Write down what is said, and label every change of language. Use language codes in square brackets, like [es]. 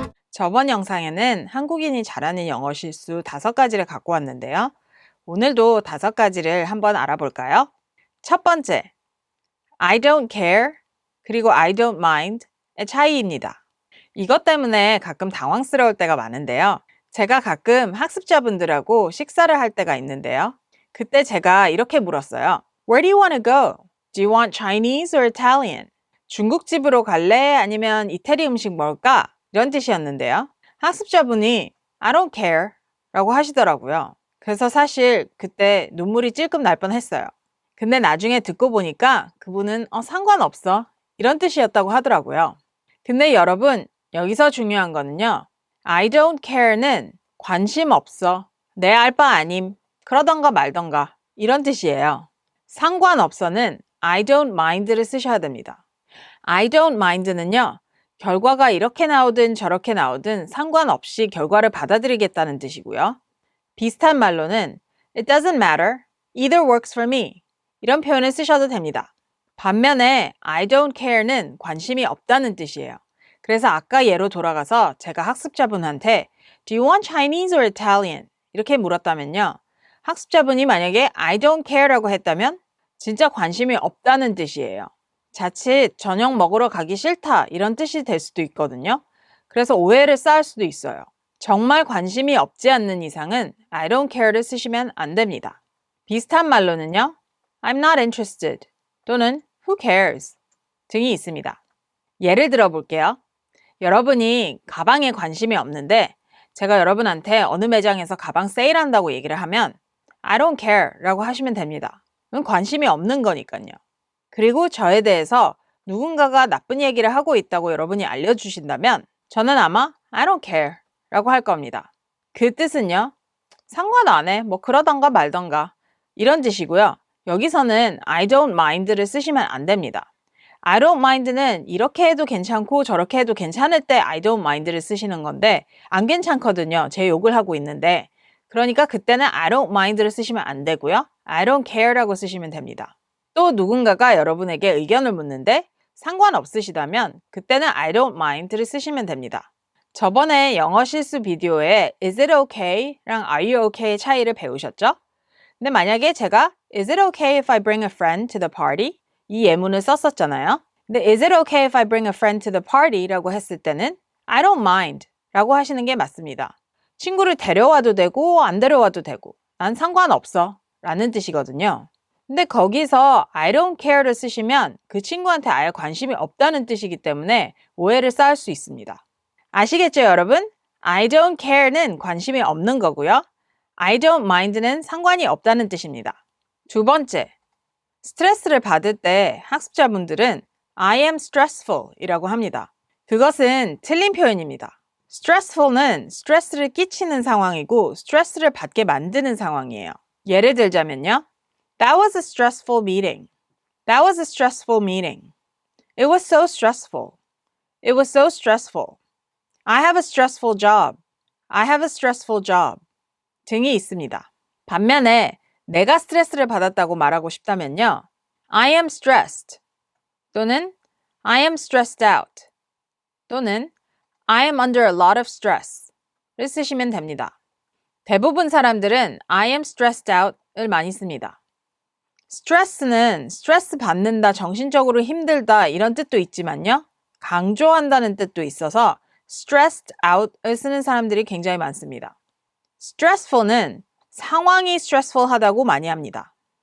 [ko] 저번 영상에는 한국인이 잘하는 영어 실수 5가지를 갖고 왔는데요. 오늘도 5가지를 한번 알아볼까요? 첫 번째, [en] I don't care [ko] 그리고 [en] I don't mind [ko] 의 차이입니다. 이것 때문에 가끔 당황스러울 때가 많은데요. 제가 가끔 학습자분들하고 식사를 할 때가 있는데요. 그때 제가 이렇게 물었어요. [en] Where do you want to go? Do you want Chinese or Italian? [ko] 중국집으로 갈래? 아니면 이태리 음식 먹을까? 이런 뜻이었는데요. 학습자분이 [en] I don't care [ko] 라고 하시더라고요. 그래서 사실 그때 눈물이 찔끔 날 뻔했어요. 근데 나중에 듣고 보니까 그분은 상관없어 이런 뜻이었다고 하더라고요. 근데 여러분 여기서 중요한 거는요. [en] I don't care [ko] 는 관심 없어, 내 알 바 아님, 그러던가 말던가 이런 뜻이에요. 상관없어는 [en] I don't mind [ko] 를 쓰셔야 됩니다. [en] I don't mind [ko] 는요. 결과가 이렇게 나오든 저렇게 나오든 상관없이 결과를 받아들이겠다는 뜻이고요. 비슷한 말로는 [en] It doesn't matter, either works for me [ko] 이런 표현을 쓰셔도 됩니다. 반면에 I don't care는 관심이 없다는 뜻이에요. 그래서 아까 예로 돌아가서 제가 학습자분한테 [en] Do you want Chinese or Italian? [ko] 이렇게 물었다면요. 학습자분이 만약에 [en] I don't care [ko] 라고 했다면 진짜 관심이 없다는 뜻이에요. 자칫 저녁 먹으러 가기 싫다 이런 뜻이 될 수도 있거든요. 그래서 오해를 쌓을 수도 있어요. 정말 관심이 없지 않는 이상은 [en] I don't care [ko] 를 쓰시면 안 됩니다. 비슷한 말로는요. [en] I'm not interested [ko] 또는 [en] Who cares [ko] 등이 있습니다. 예를 들어 볼게요. 여러분이 가방에 관심이 없는데 제가 여러분한테 어느 매장에서 가방 세일한다고 얘기를 하면 [en] I don't care [ko] 라고 하시면 됩니다. 그건 관심이 없는 거니까요. 그리고 저에 대해서 누군가가 나쁜 얘기를 하고 있다고 여러분이 알려주신다면 저는 아마 [en] I don't care [ko] 라고 할 겁니다. 그 뜻은요. 상관 안 해. 뭐 그러던가 말던가 이런 뜻이고요. 여기서는 [en] I don't mind [ko] 를 쓰시면 안 됩니다. [en] I don't mind [ko] 는 이렇게 해도 괜찮고 저렇게 해도 괜찮을 때 I don't mind를 쓰시는 건데 안 괜찮거든요. 제 욕을 하고 있는데 그러니까 그때는 [en] I don't mind [ko] 를 쓰시면 안 되고요. [en] I don't care [ko] 라고 쓰시면 됩니다. 또 누군가가 여러분에게 의견을 묻는데 상관없으시다면 그때는 [en] I don't mind [ko] 를 쓰시면 됩니다. 저번에 영어 실수 비디오에 [en] Is it okay? [ko] 랑 [en] Are you okay? [ko] 차이를 배우셨죠? 근데 만약에 제가 [en] Is it okay if I bring a friend to the party? [ko] 이 예문을 썼었잖아요. 근데 [en] Is it okay if I bring a friend to the party? [ko] 라고 했을 때는 [en] I don't mind [ko] 라고 하시는 게 맞습니다. 친구를 데려와도 되고 안 데려와도 되고 난 상관없어 라는 뜻이거든요. 근데 거기서 [en] I don't care [ko] 를 쓰시면 그 친구한테 아예 관심이 없다는 뜻이기 때문에 오해를 쌓을 수 있습니다. 아시겠죠 여러분? [en] I don't care [ko] 는 관심이 없는 거고요. [en] I don't mind [ko] 는 상관이 없다는 뜻입니다. 두 번째, 스트레스를 받을 때 학습자분들은 [en] I am stressful [ko] 이라고 합니다. 그것은 틀린 표현입니다. stressful는 스트레스를 끼치는 상황이고 스트레스를 받게 만드는 상황이에요. 예를 들자면요. [en] That was a stressful meeting. That was a stressful meeting. It was so stressful. It was so stressful. I have a stressful job. I have a stressful job. [ko] 등이 있습니다. 반면에 내가 스트레스를 받았다고 말하고 싶다면요. [en] I am stressed [ko] 또는 [en] I am stressed out 또는 I am under a lot of stress를 [ko] 쓰시면 됩니다. 대부분 사람들은 [en] I am stressed out [ko] 을 많이 씁니다. 스트레스는 스트레스 받는다, 정신적으로 힘들다 이런 뜻도 있지만요. 강조한다는 뜻도 있어서 stressed out을 쓰는 사람들이 굉장히 많습니다. stressful는 상황이 stressful하다고 많이 합니다.